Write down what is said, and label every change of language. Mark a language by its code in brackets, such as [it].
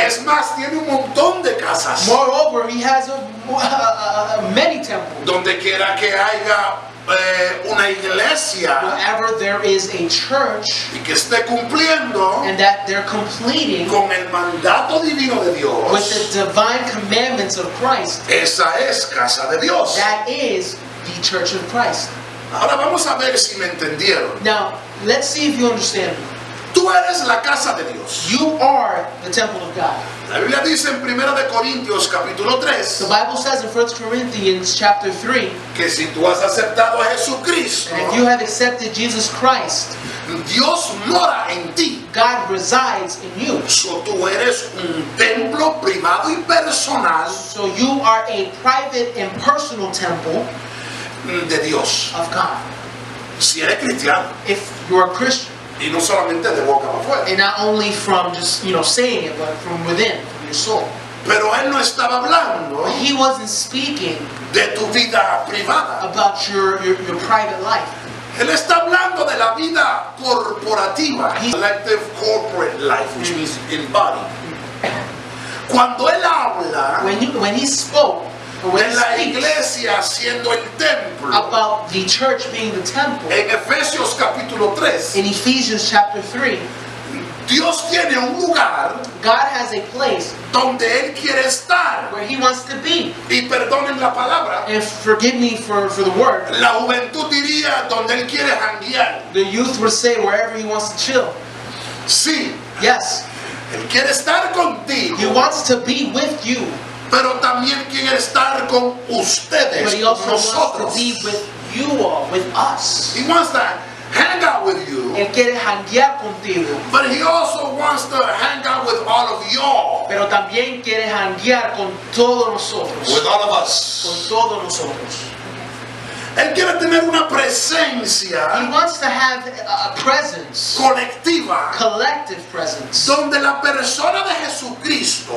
[es] Es más, tiene un montón de casas. [en] Moreover, he has many temples. [es] Donde quiera que haya una iglesia [en] Wherever there is a church [es] y que esté cumpliendo [en] and that they're completing [es] con el mandato divino de [en] with [es] Dios, [en] the divine commandments of Christ, [es] esa es casa de Dios. [en] that is the church of Christ. [es] Ahora vamos a ver si me entendieron. [en] Now, let's see if you understand me. [es] Tú eres la casa de Dios. [en] You are the temple of God. [es] La Biblia dice en 1 de Corintios capítulo 3 [en] The Bible says in 1 Corinthians chapter 3, [es] que si tú has aceptado a Jesucristo, [en] and if you have accepted Jesus Christ, [es] Dios mora en ti. [en] God resides in you. So, [es] tú eres un templo privado y personal [en] So you are a private and personal temple [es] de Dios. [en] of God. [es] Si eres cristiano, [en] If you're a Christian, [es] y no solamente de boca para afuera. [en] and not only from just, saying it, but from within, from your soul. [es] Pero él no estaba hablando [en] But he wasn't speaking [es] de tu vida privada. [en] about your private life. [es] Él está hablando de la vida corporativa. [en] Collective corporate life, which means in body. [es] Cuando él habla [en] When he spoke, or when [es] de [en] he [es] la [en] speaks [es] iglesia siendo el templo, [en] about the church being the temple, [es] en Efesios capítulo 3, [en] in Ephesians chapter 3, [es] Dios tiene un lugar [en] God has a place [es] donde él quiere estar. [en] where he wants to be. [es] Y perdonen la palabra, [en] And forgive me for the word. [es] la juventud diría donde él quiere janguear. [en] The youth would say wherever he wants to chill. [es] Sí, [en] Yes, [es] él quiere estar contigo, [en] he wants to be with you, [es] pero también quiere estar con ustedes, [en] but he [es] con [en] also wants [es] nosotros. [en] to be with you all, with us. He wants to hang out with you, [es] Él quiere janguear contigo, [en] but he also wants to hang out with all of y'all, [es] pero también quiere janguear con todos nosotros. [en] with all of [es] Con [en] us. [es] todos nosotros. Él quiere tener una [en] He [es] presencia [en] wants to have a presence, [es] colectiva [en] collective presence, [es] donde la persona de Jesucristo,